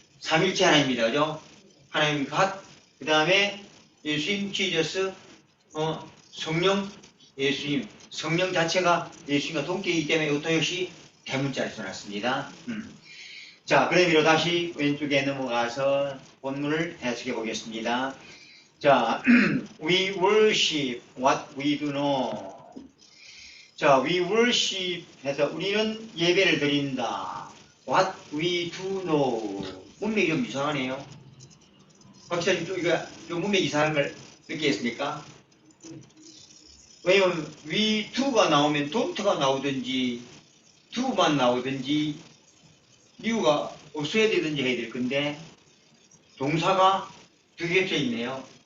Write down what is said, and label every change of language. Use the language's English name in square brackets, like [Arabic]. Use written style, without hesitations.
[Korean] 삼일체 하나님입니다, 그죠? 하나님 갓, 그 다음에 예수님, 지저스, 성령, 예수님, 성령 자체가 예수님과 동격이기 때문에 이것도 역시 대문자를 써놨습니다. 자, 그런 의미로 다시 왼쪽에 넘어가서 본문을 해석해 보겠습니다. 자, [English] we worship what we do know. [Korean] 자, [English] we worship [Korean] 해서 우리는 예배를 드린다. [English] What we do know. [Korean] 문맥이 좀 이상하네요. 박사님, 이 문맥 이상한 걸 느끼겠습니까? 왜냐면 we do가 나오면 don't가 나오든지 do만 나오든지 이유가 없어야 되든지 해야 될 건데 동사가 두 개 겹쳐 있네요.